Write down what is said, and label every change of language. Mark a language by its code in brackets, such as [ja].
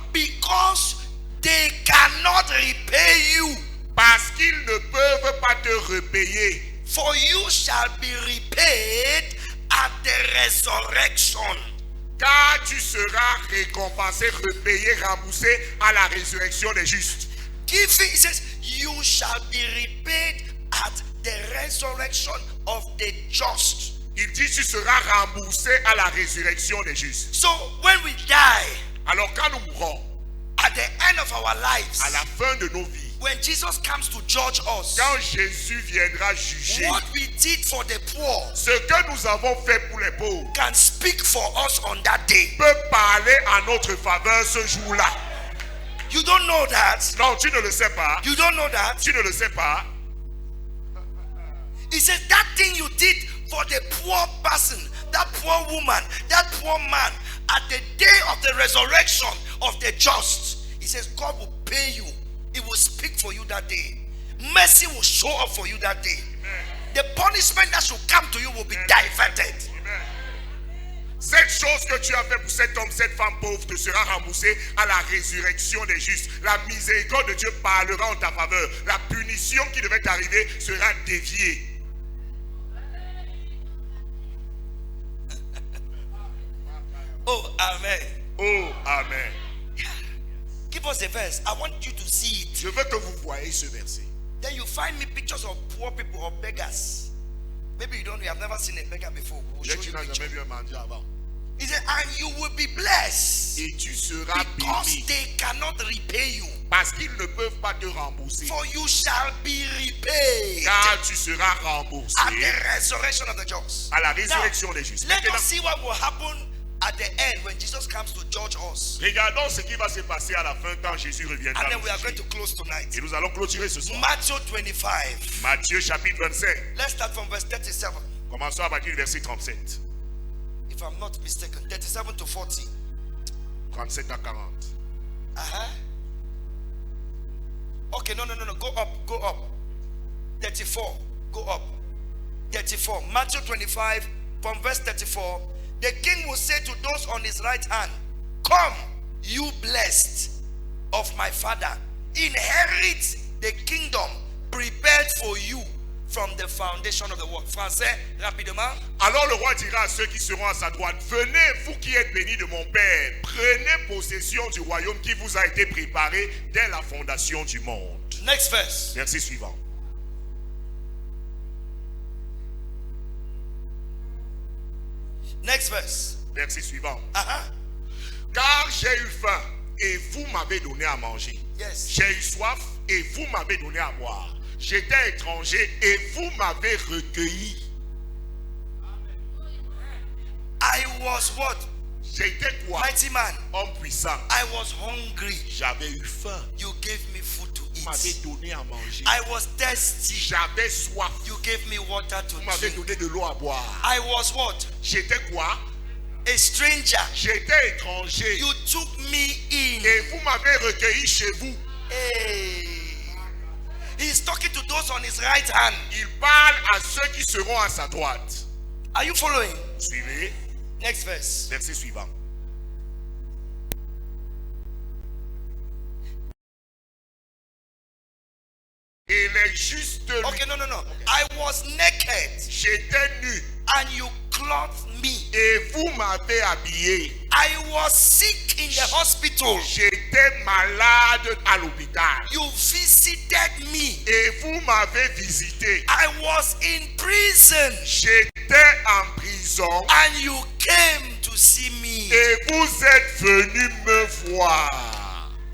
[en] Because they cannot repay you. [fr] Parce qu'ils ne peuvent pas te repayer. [en] For you shall be repaid at the resurrection. [fr] Car tu seras récompensé, repayé, remboursé à la résurrection des justes. [en] Giving, it says, you shall be repaid at the resurrection of the just. [fr] Il dit tu seras remboursé à la résurrection des justes. [en] So when we die, [fr] Alors quand nous mourrons, [en] at the end of our lives, [fr] à la fin de nos vies, [en] when Jesus comes to judge us, [fr] quand Jésus viendra juger, [en] what we did for the poor [fr] ce que nous avons fait pour les pauvres [en] can speak for us on that day. [fr] peut parler en notre faveur ce jour-là. [en] You don't know that. [fr] Non, tu ne le sais pas. [en] You don't know that. [fr] Tu ne le sais pas. [en] He says that thing you did for the poor person, that poor woman, that poor man, at the day of the resurrection of the just, he says God will pay you. He will speak for you that day. Mercy will show up for you that day. Amen. The punishment that should come to you will be diverted. Amen. [fr] Cette chose que tu as fait pour cet homme, cette femme pauvre te sera remboursée à la résurrection des justes. La miséricorde de Dieu parlera en ta faveur. La punition qui devait t'arriver sera déviée. [en] Oh, amen. Oh, amen. Give us a verse. I want you to see it. [fr] Je veux que vous voyez ce verset. [en] Then you find me pictures of poor people or beggars. Maybe you have never seen a beggar before. We'll show [fr] Tu [en] you [fr] n'as [en] picture. [fr] jamais vu un mendiant avant. [en] He said, and you will be blessed [fr] Et tu seras [en] because [fr] béni [en] they cannot repay you. [fr] parce qu'ils ne peuvent pas te rembourser. [en] For you shall be repaid [fr] Car tu seras [en] at [fr] remboursé [en] the resurrection of the just. [fr] à la résurrection des justes. [en] Let [fr] Maintenant, [en] us see what will happen at the end when Jesus comes to judge us. [fr] regardons ce qui va se passer à la fin quand Jésus reviendra. [en] And then [fr] nous [en] we are going [fr] juger. [en] to close tonight. [fr] Et nous allons clôturer ce soir. [en] Matthew 25. [fr] Matthieu chapitre 25. [en] Let's start from verse 37. [fr] Commençons à partir du verset 37. [en] If I'm not mistaken, 37 to 40. [fr] 37 à 40. [en] Okay, no. Go up. 34. Go up. 34. Matthew 25 from verse 34. The king will say to those on his right hand, come, you blessed of my father. Inherit the kingdom prepared for you from the foundation of the world. [fr] Français, rapidement. Alors le roi dira à ceux qui seront à sa droite, venez, vous qui êtes bénis de mon Père, prenez possession du royaume qui vous a été préparé dès la fondation du monde. [en] Next verse. [fr] Verset suivant. [en] Next verse. [fr] Verset suivant. Uh-huh. Car j'ai eu faim et vous m'avez donné à manger. [en] Yes. [fr] J'ai eu soif et vous m'avez donné à boire. J'étais étranger et vous m'avez recueilli. [en] I was what? [fr] J'étais quoi? [en] Mighty man. [fr] Homme puissant. [en] I was hungry. [fr] J'avais eu faim. [en] You gave me food to [fr] Vous m'avez [en] eat. [fr] donné à manger. [en] I was thirsty. [fr] J'avais soif. [en] You gave me water to [fr] Vous m'avez [en] drink. [fr] donné de l'eau à boire. [en] I was what? [fr] J'étais quoi? [en] a stranger. [fr] J'étais étranger. [en] You took me in. [fr] Et vous m'avez recueilli chez vous. Hey. [en] He's talking to those on his right hand. [fr] Il parle à ceux qui seront à sa droite. [en] Are you following? [fr] Suivez. [en] Next verse. [fr] Verset suivant. Et les justes lui. [en] Okay, no. I was naked [fr] J'étais nu. [en] and you clothed me. [fr] Et vous m'avez habillé. [en] I was sick in the hospital. [fr] J'étais malade à l'hôpital. [en] You visited me. [fr] Et vous m'avez visité. [en] I was in prison [fr] J'étais en prison. [en] and you came to see me. [fr] Et vous êtes venu me voir.